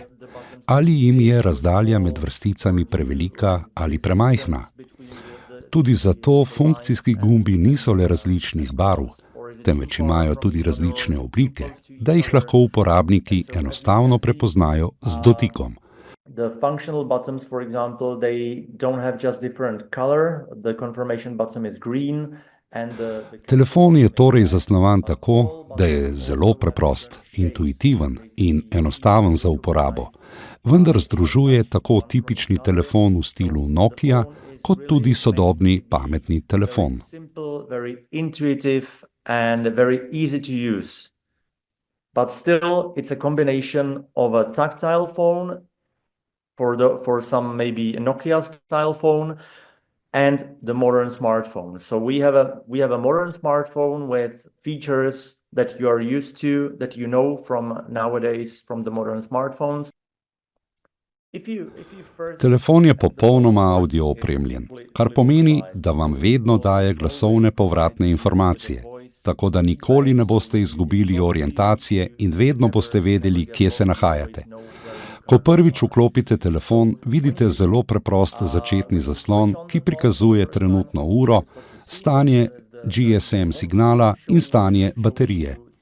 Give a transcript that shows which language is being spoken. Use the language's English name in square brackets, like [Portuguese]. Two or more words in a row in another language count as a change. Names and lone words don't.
[Slovenian] Ali jim je razdalja med vrsticami prevelika ali premajhna? Tudi zato funkcijski gumbi niso le različnih barv, temveč imajo tudi različne oblike, da jih lahko uporabniki enostavno prepoznajo z dotikom. [English] The functional buttons, for example, they don't have just different color. The confirmation button is green. [Slovenian] Telefon je torej zasnovan tako, da je zelo preprost, intuitiven in enostaven za uporabo, vendar združuje tako tipični telefon v stilu Nokia, kot tudi sodobni pametni telefon. [English] Very intuitive and very easy to use. But still it's a combination of a tactile phone for some maybe a Nokia style phone and the modern smartphone. So we have a modern smartphone with features that you are used to, that you know from nowadays from the modern smartphones. [Slovenian] Telefon je popolnoma audio opremljen, kar pomeni, da vam vedno daje glasovne povratne informacije, tako da nikoli ne boste izgubili orientacije in vedno boste vedeli, kje se nahajate. Ko prvič vklopite telefon, vidite zelo preprost začetni zaslon, ki prikazuje trenutno uro, stanje GSM signala in stanje baterije.